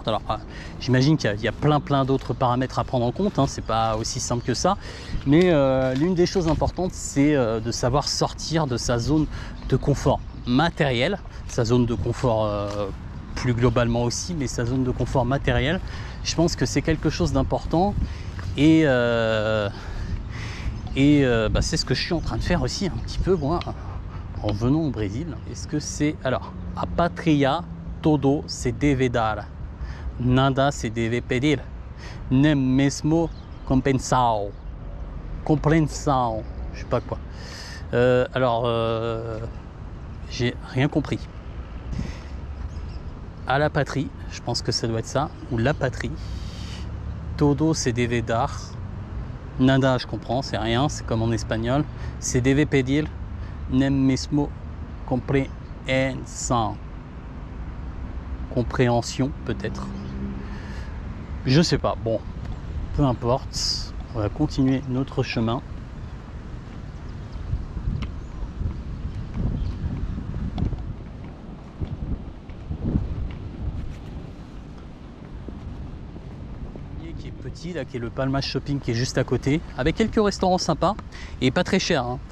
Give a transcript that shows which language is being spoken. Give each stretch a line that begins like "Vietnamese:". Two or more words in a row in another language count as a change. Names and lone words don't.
French: Alors j'imagine qu'il y a plein d'autres paramètres à prendre en compte, hein, c'est pas aussi simple que ça, mais l'une des choses importantes c'est de savoir sortir de sa zone de confort matériel, sa zone de confort plus globalement aussi, mais sa zone de confort matériel, je pense que c'est quelque chose d'important, et c'est ce que je suis en train de faire aussi un petit peu moi en venant au Brésil. Est-ce que c'est, alors,
Portuguese: a patria todo se deve dar, nada se deve pedir, nem mesmo compensao, comprensao,
French: je sais pas quoi. J'ai rien compris. À la patrie, je pense que ça doit être ça, ou la patrie.
Portuguese: Todo se deve dar, nada
French: je comprends, c'est rien, c'est comme en espagnol.
Portuguese: Se deve pedir, nem mesmo comprensao.
French: Compréhension peut-être, je sais pas, bon, peu importe, on va continuer notre chemin. Qui est petit là, qui est le Palmas Shopping, qui est juste à côté, avec quelques restaurants sympas et pas très cher, hein.